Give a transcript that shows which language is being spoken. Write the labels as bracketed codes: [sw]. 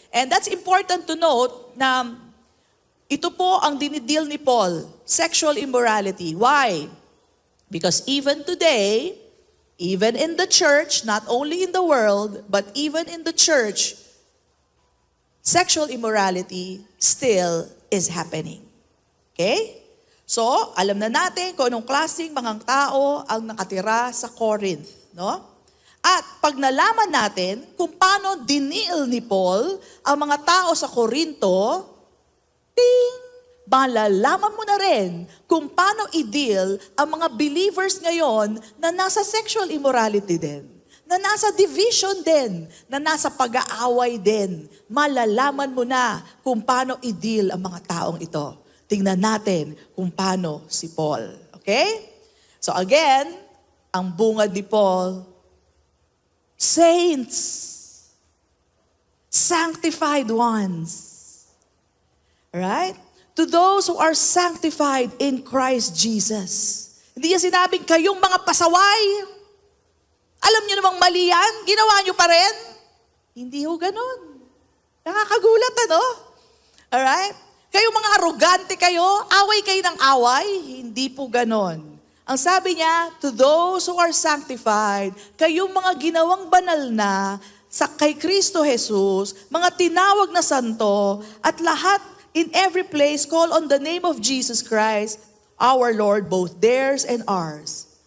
[en] And that's important to note [tl] na ito po ang dinideal ni Paul, [en] sexual immorality. Why? Because even today, even in the church, not only in the world, but even in the church, sexual immorality still is happening. Okay? [tl] So, alam na natin kung anong klaseng mga tao ang nakatira sa Corinth, no? At pag nalaman natin kung paano dinil ni Paul ang mga tao sa Corinto, ting, malalaman mo na rin kung paano i-deal ang mga believers ngayon na nasa sexual immorality din, na nasa division din, na nasa pag-aaway din. Malalaman mo na kung paano i-deal ang mga taong ito. Tingnan natin kung paano si Paul. Okay? [en] So again, [tl] ang bungad ni Paul, [en] saints, sanctified ones. Right? To those who are sanctified in Christ Jesus. [tl] Hindi niya sinabing kayong mga pasaway. Alam niyo namang mali yan, ginawa niyo pa rin. Hindi ho ganun. Nakakagulat, ano? Alright? Kayong mga arrogante kayo, away kayo ng away. Hindi po ganon. Ang sabi niya, [en] to those who are sanctified, [tl] kayong mga ginawang banal na kay Kristo Jesus, mga tinawag na santo, at lahat [en] in every place call on the name of Jesus Christ, our Lord, both theirs and ours.